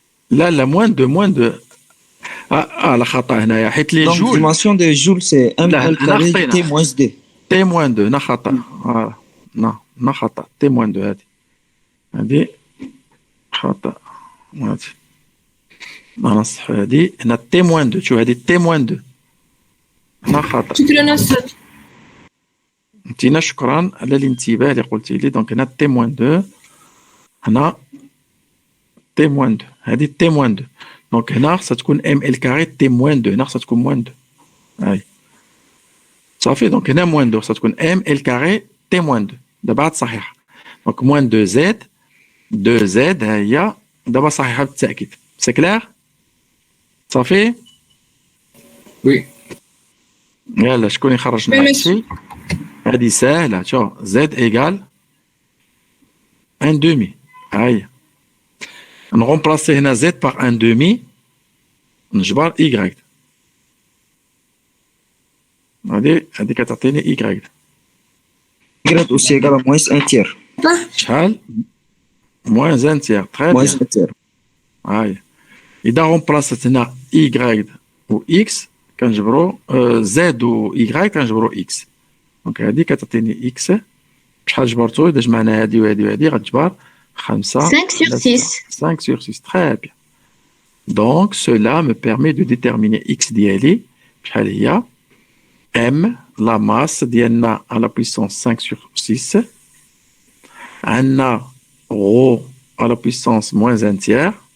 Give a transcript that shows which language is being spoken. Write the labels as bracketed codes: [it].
[ar] لا [fr] moins 2 [ar] لا خطأ هنايا حيت لي [fr] Donc, [ar] جول [fr] dimension de Joule, c'est M [ar] لا، [fr] L carré [ar] نعطينا. [fr] T moins D. T moins 2 [ar] نا خطأ. نا خطأ [fr] T moins 2 [ar] هذه خطأ. هذه أنا صح هذه هنا [fr] T moins 2 [ar] شو هذه T moins 2 نا خطأ. شكرا أستاذ انتينا شكرا على الانتباه اللي قلتي لي. دونك هنا [fr] T moins 2 هنا T moins 2 هذه T moins 2. [ar] دونك هنا خصها تكون [fr] M L carré T moins 2 هنا خصها تكون moins 2. [ar] هاي صافي. دونك هنا moins 2 خصها تكون [fr] M L carré T moins 2 [ar] دابا عاد صحيحة. دونك [fr] moins 2Z 2Z [ar] ها هي دابا صحيحة بالتأكيد. سي كلير صافي. وي يلا شكون يخرج لنا هادشي؟ هادي ساهلة. شوف [fr] Z égale 1 demi. [ar] هاي نغومبلاسي هنا [fr] Z par 1 demi [ar] نجبر Y. هادي كتعطيني Y. [fr] Y aussi égale à moins 1 tiers. [ar] شحال؟ [fr] moins 1 tiers. Très Moins bien. 1 tiers. [ar] هاي إذا غومبلاسيت هنا Y و X كنجبرو Z و Y كنجبرو X. دونك هادي كتعطيني X. شحال جبرتو؟ إذا جمعنا هادي وهادي وهادي غتجبر 5 [fr] 5 sur 6 5 sur 6. Très bien. Donc, cela me permet de déterminer X [ar] ديالي شحال هي [fr] M la masse [ar] ديالنا [fr] à la puissance 5 sur 6. [ar] عندنا ρ [fr] à la puissance moins 1 tiers.